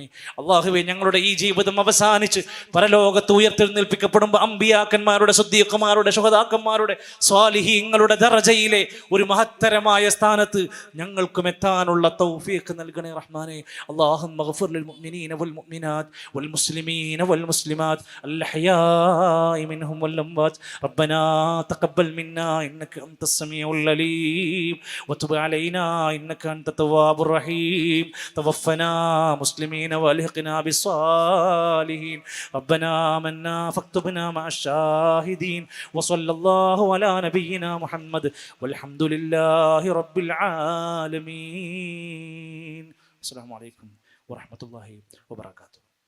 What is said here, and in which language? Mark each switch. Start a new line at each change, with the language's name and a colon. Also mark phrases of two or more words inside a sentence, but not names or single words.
Malayalam: അള്ളാഹുവേ, ഞങ്ങളുടെ ഈ ജീവിതം അവസാനിച്ച് പരലോകത്ത് ഉയർത്തെഴുന്നേൽപ്പിക്കപ്പെടുമ്പോൾ അമ്പിയാക്കന്മാരുടെ, സിദ്ദീഖുമാരുടെ, ശുഹദാക്കന്മാരുടെ, സ്വാലിഹീങ്ങളുടെ ദറജയിലെ ഒരു മഹത്തരമായ സ്ഥാനത്ത് ഞങ്ങൾക്കും എത്താനുള്ള തൗഫീഖ് നൽകണേ റഹ്മാനേ.
Arabic: اللهم اغفر للمؤمنين والمؤمنات والمسلمين والمسلمات الأحياء منهم والأموات. ربنا تقبل منا إنك أنت السميع العليم وتب علينا إنك أنت التواب الرحيم. توفنا مسلمين والحقنا بالصالحين. ربنا آمنا فاكتبنا مع الشاهدين. وصلى الله على نبينا محمد والحمد لله رب العالمين. السلام عليكم ورحمة الله وبركاته.